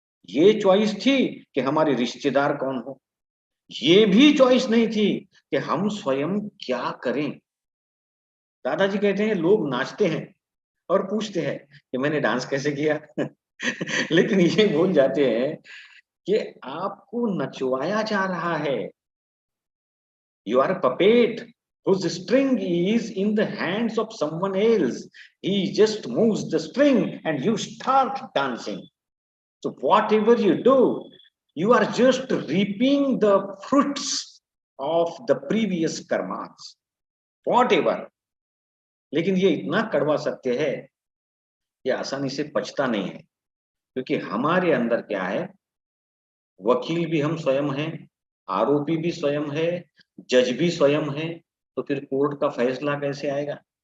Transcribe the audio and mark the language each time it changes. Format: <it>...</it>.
<hi>ये चॉइस थी कि हमारे रिश्तेदार कौन हो? ये भी चॉइस नहीं थी कि हम स्वयं क्या करें। दादाजी कहते हैं लोग नाचते हैं और पूछते हैं कि मैंने डांस कैसे किया लेकिन ये भूल जाते हैं कि आपको नचवाया जा रहा है।</hi> <en>You are a puppet whose string is in the hands of someone else. He just moves the string and you start dancing. So whatever you do, you are just reaping the fruits of the previous karmas. Whatever.</en> <hi>लेकिन ये इतना कड़वा सत्य है कि आसानी से पचता नहीं है, क्योंकि हमारे अंदर क्या है, वकील भी हम स्वयं हैं, आरोपी भी स्वयं है, जज भी स्वयं है, तो फिर कोर्ट का फैसला कैसे आएगा?</hi>